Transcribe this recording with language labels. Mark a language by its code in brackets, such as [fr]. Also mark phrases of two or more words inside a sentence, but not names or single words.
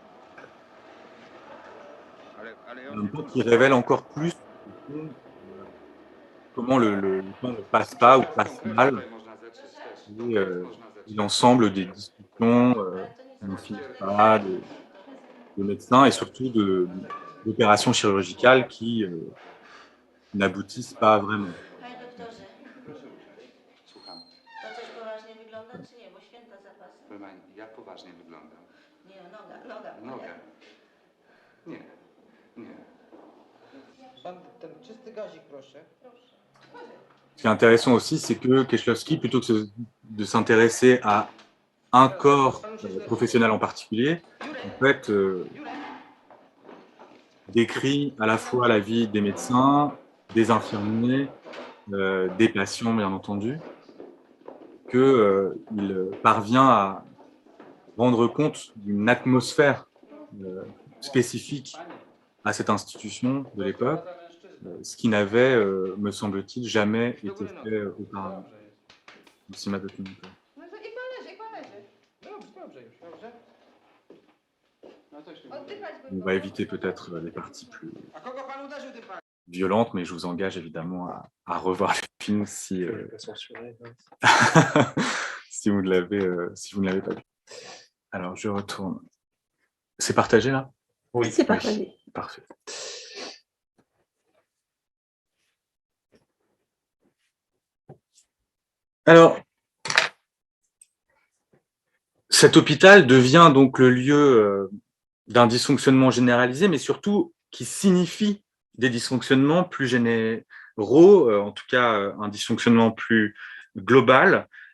[fr] en même temps qui révèle encore plus comment le temps ne passe pas ou passe mal, et l'ensemble des discussions qui n'en finissent pas, de médecins et surtout d'opérations chirurgicales qui n'aboutissent pas vraiment. [pl] Panie doktorze, Słucham. to coś poważnie wygląda, czy nie? Bo święta za pasem. Proszę pani, jak poważnie wyglądam? Nie, noga. Nogę. Nie, nie. Pan ten czysty gazik, proszę. [fr] Ce qui est intéressant aussi, c'est que Kieślowski, plutôt que de s'intéresser à un corps professionnel en particulier, en fait, décrit à la fois la vie des médecins, des infirmiers, des patients, bien entendu, qu'il parvient à rendre compte d'une atmosphère spécifique à cette institution de l'époque, ce qui n'avait, me semble-t-il, jamais été fait auparavant au cinéma documentaire. [pl] No to i pan leży. Dobrze już, dobrze. No to się Oddychać [fr] On va éviter peut-être les parties plus [pl] A kogo pan uderzył, ty pan? [fr] violentes, mais je vous engage évidemment à revoir le film si, Censuré. si vous ne l'avez pas vu. Alors, je retourne. C'est partagé là? Oui. C'est partagé. Parfait. Alors, cet hôpital devient donc le lieu d'un dysfonctionnement généralisé, mais surtout qui signifie des dysfonctionnements plus généraux, en tout cas un dysfonctionnement plus global,